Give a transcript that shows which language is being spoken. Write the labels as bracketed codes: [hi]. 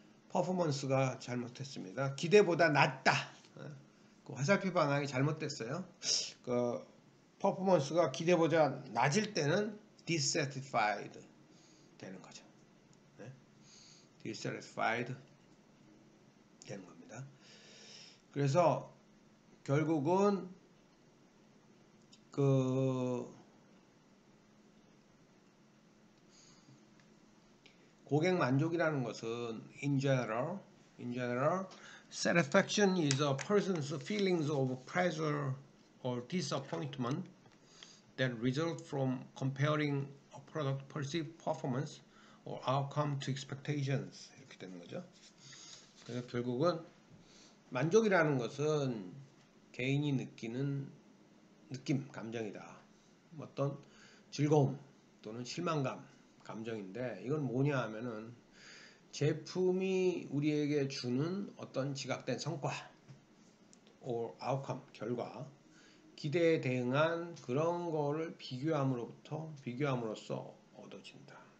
[ko] 퍼포먼스가 잘못했습니다. 기대보다 낮다. 그 화살표 방향이 잘못됐어요. 그 퍼포먼스가 기대보다 낮을 때는 dissatisfied 되는 거죠. 네? dissatisfied 되는 겁니다. 그래서 결국은 그 고객 만족이라는 것은 [en] in general, satisfaction is a person's feelings of pleasure or disappointment that result from comparing a product perceived performance or outcome to expectations [ko] 이렇게 되는 거죠. 그래서 결국은 만족이라는 것은 개인이 느끼는 느낌, 감정이다. 어떤 즐거움 또는 실망감, 감정인데 이건 뭐냐 하면은 제품이 우리에게 주는 어떤 지각된 성과 or outcome, 결과, 기대에 대응한 그런 거를 비교함으로써 얻어진다.